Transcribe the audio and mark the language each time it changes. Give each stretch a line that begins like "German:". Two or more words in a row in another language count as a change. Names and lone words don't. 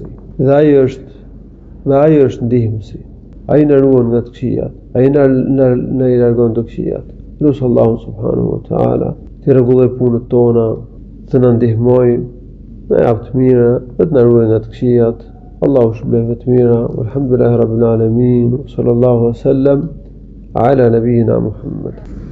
Albanian: Dhe ai është ndihmësi. Ai na ruan nga të këqijat, ai na I largon të këqijat. Lutë
Arabic: الله سبحانه وتعالى
Albanian: të rregullojë punët tona, të na ndihmojë, na jap të mira, dhe të na ruajë nga të këqijat. Allahu shpëlbej të mira.
Arabic: الحمد لله رب العالمين صلى الله عليه وسلم على نبينا محمد.